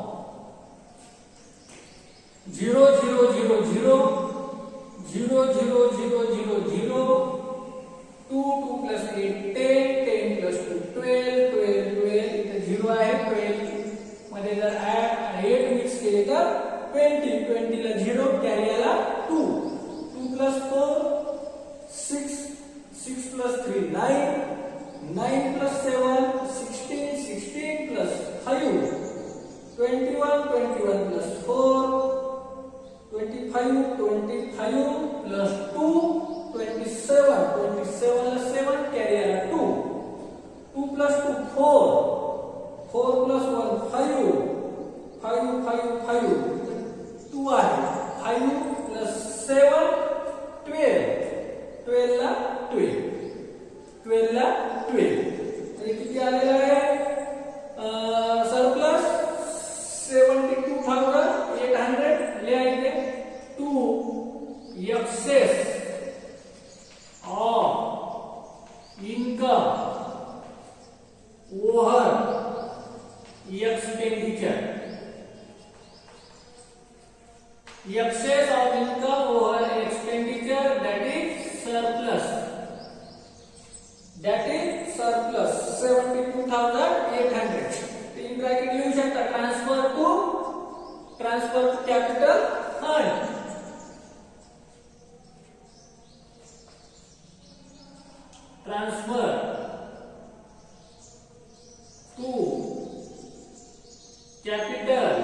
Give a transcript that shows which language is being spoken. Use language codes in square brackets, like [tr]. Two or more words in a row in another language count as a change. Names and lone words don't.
[en] 0 0 0 0 0 0 0 0 0, 2 2 plus 8 10, 10 plus 2 12, 12 12, [mr] इथे 0 आहे, 12 मध्ये जर 8 मिक्स केले तर 20, 20 ला 0, कॅरी आला 2, 2 plus 4 6, 6 [en] plus 3 9, 9 plus 7 16, 16 plus 5 21, 21 plus 4 25, 25 plus 2 27, 27 plus 7, carry [mr] आला 2, 2 plus 2 4, 4 plus 1 5, 5 5 5, 2 आहे, 5 plus 7 12, 12 ला 12, 12 ला 12, आणि किती आलेला आहे सरप्लस 72,800. [en] लिहायचे 2 excess of income over expenditure, excess of income over expenditure, that is surplus, 72,800. in bracket [mr] लिहू शकता [en] transfer to capital fund, transfer to capital,